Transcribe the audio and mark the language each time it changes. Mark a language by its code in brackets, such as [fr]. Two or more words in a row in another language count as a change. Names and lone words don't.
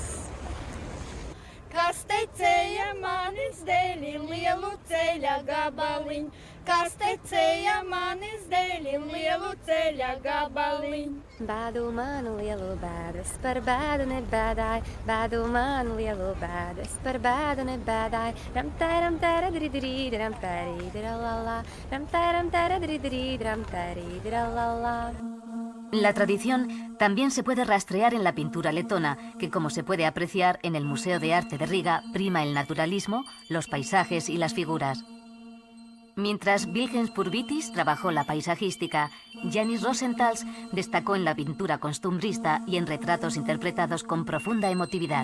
[lv] Kas tecēja manis dēļ lielu ceļa gabaliņu, kas tecēja manis dēļ lielu ceļa gabaliņu. Bādu manu lielu bēdas, par bēdu nebēdāju, bādu manu lielu bēdas, par bēdu nebēdāju. Ram tēram tēra dridrī, ram tērī diralala, ram tēram tēra dridrī, ram tērī diralala. [es] La tradición también se puede rastrear en la pintura letona, que, como se puede apreciar en el Museo de Arte de Riga, prima el naturalismo, los paisajes y las figuras. Mientras Vilhelm Purvitis trabajó la paisajística, Janis Rosenthal destacó en la pintura costumbrista y en retratos interpretados con profunda emotividad.